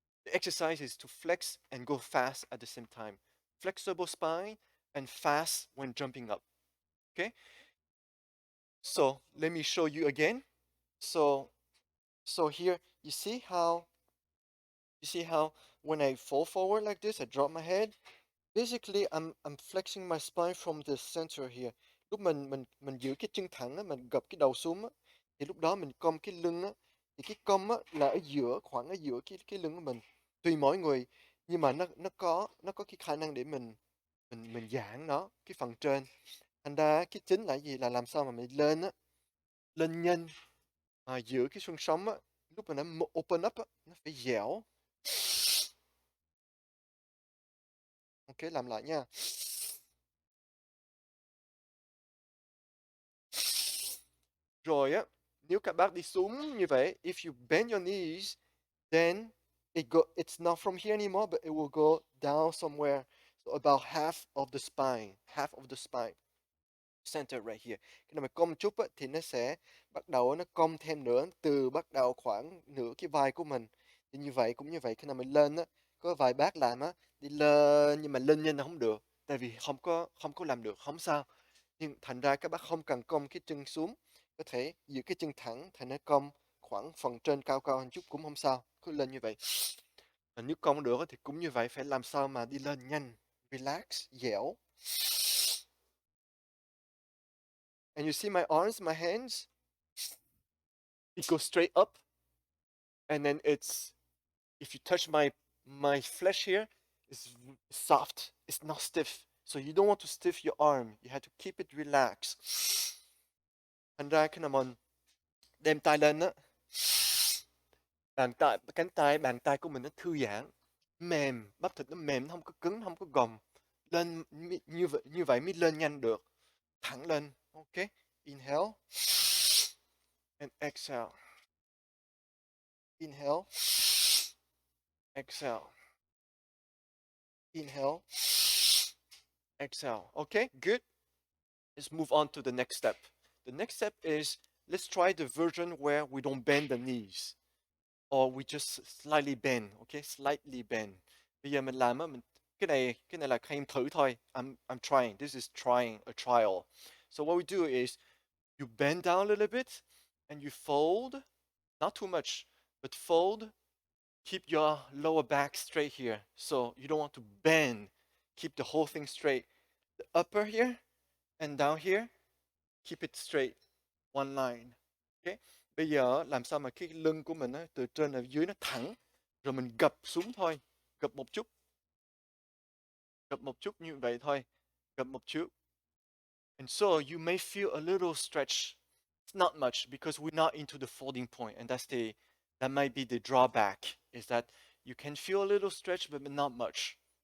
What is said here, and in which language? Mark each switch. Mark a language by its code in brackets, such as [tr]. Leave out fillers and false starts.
[en] The exercise is to flex and go fast at the same time. Flexible spine and fast when jumping up. Okay? So let me show you again. So here you see how when I fall forward like this, I drop my head. Basically, I'm flexing my spine from the center here. [vi] Lúc mình giữ cái chân thẳng á, mình gập cái đầu xuống á, thì lúc đó mình cong cái lưng á, thì cái cong á là ở giữa khoảng ở giữa cái lưng của mình. Tùy mỗi người, nhưng mà nó có cái khả năng để mình giãn nó cái phần trên. Thành ra cái chính là gì là làm sao mà mình lên á, lên nhanh giữa cái xương sống á, lúc mà nó open up á, nó phải dẻo. Ok, làm lại nha. [en] Rồi á, nếu các bác đi xuống như vậy, if you bend your knees, then it's not from here anymore, but it will go down somewhere. So about half of the spine, center right here. [vi] Khi nào mà cong chút á, thì nó sẽ bắt đầu nó cong thêm nữa, từ bắt đầu khoảng nửa cái vai của mình. Thì như vậy cũng như vậy, khi nào mình lên á, có vài bác làm á, đi lên nhưng mà lên nhanh là không được, tại vì không có làm được, không sao. Nhưng thành ra các bác không cần cong cái chân xuống, có thể giữ cái chân thẳng thì nó cong khoảng phần trên cao cao một chút cũng không sao, cứ lên như vậy. Mà nếu cong được thì cũng như vậy, phải làm sao mà đi lên nhanh, relax, dẻo. [en] And you see my arms, my hands, it goes straight up, and then it's if you touch my flesh here, it's soft, it's not stiff. So you don't want to stiff your arm, you have to keep it relaxed. [vi] Thành ra khi nào mình đem tay lên á, bàn tay của mình nó thư giãn, mềm, bắp thịt nó mềm, nó không có cứng, không có gồng. Lên như vậy mới lên nhanh được. [en] Thẳng lên. Ok. Inhale and exhale. Inhale. Exhale. Inhale. Exhale. Okay, good. Let's move on to the next step. The next step is let's try the version where we don't bend the knees. Or we just slightly bend, okay? Slightly bend. [vi] Bây giờ mình làm á, cái này là Khanh thử thôi. [en] I'm trying. This is trying a trial. So what we do is you bend down a little bit and you fold, not too much, but fold. Keep your lower back straight here. So you don't want to bend. Keep the whole thing straight. The upper here and down here, keep it straight. One line. Okay? [vi] Bây giờ làm sao mà cái lưng của mình á, từ trên ở dưới nó thẳng, rồi mình gập xuống thôi, gập một chút, như vậy thôi, gập một chút. [en] And so you may feel a little stretch. It's not much because we're not into the folding point, and that's That might be the drawback, is that you can feel a little stretch but not much.